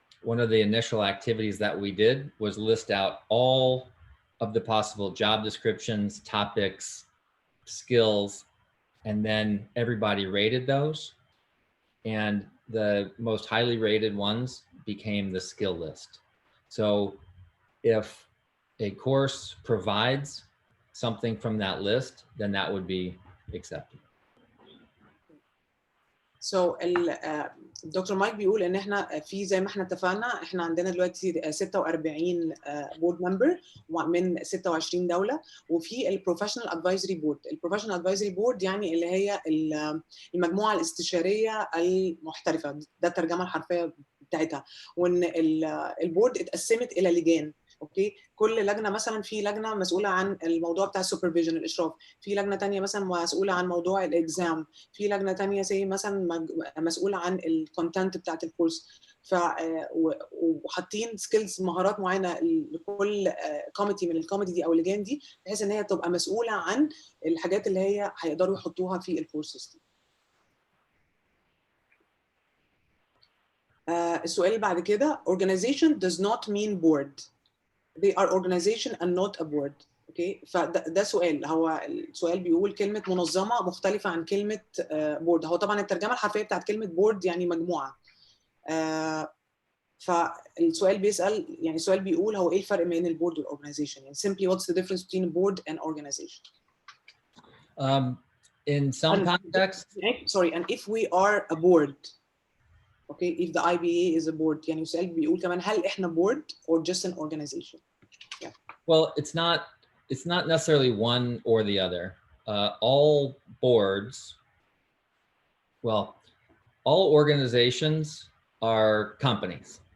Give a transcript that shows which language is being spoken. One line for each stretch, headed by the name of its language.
English: One of the initial activities that we did was list out all of the possible job descriptions, topics, skills, and then everybody rated those. And the most highly rated ones became the skill list. So if a course provides something from that list, then that would be accepted.
Arabic: So الدكتور مايك بيقول ان احنا في زي ما احنا اتفقنا احنا عندنا دلوقتي 46 بورد ممبر من 26 دوله وفي البروفيشنال ادفايزري بورد. البروفيشنال ادفايزري بورد يعني اللي هي المجموعه الاستشاريه المحترفه، ده الترجمه الحرفيه بتاعتها. وان البورد اتقسمت الى لجان. اوكي كل لجنه مثلا في لجنه مسؤوله عن الموضوع بتاع السوبرفيجن الاشراف، في لجنه ثانيه مثلا مسؤوله عن موضوع الاكزام، في لجنه ثانيه زي مثلا مسؤوله عن الكونتنت بتاعت الكورس. وحاطين سكيلز مهارات معينه لكل كوميتي من الكوميتي دي او اللجان دي بحيث ان هي تبقى مسؤوله عن الحاجات اللي هي هيقدروا يحطوها في الكورسز دي.
English: السؤال اللي بعد كده organization does not mean board. They are organization and not a board.
Arabic: اوكي فده سؤال، هو السؤال بيقول كلمه منظمه مختلفه عن كلمه بورد. هو طبعا الترجمه الحرفيه بتاعت كلمه بورد يعني مجموعه. فالسؤال بيسال يعني السؤال بيقول هو ايه الفرق بين البورد والاورجنايزيشن يعني simply what's the difference between a board and organization.
English: In some contexts sorry and if we are a board okay if the IBA is a board يعني السؤال بيقول كمان هل احنا board or just an organization. Yeah. Well, it's not necessarily one or the other. All boards, well, all organizations are companies.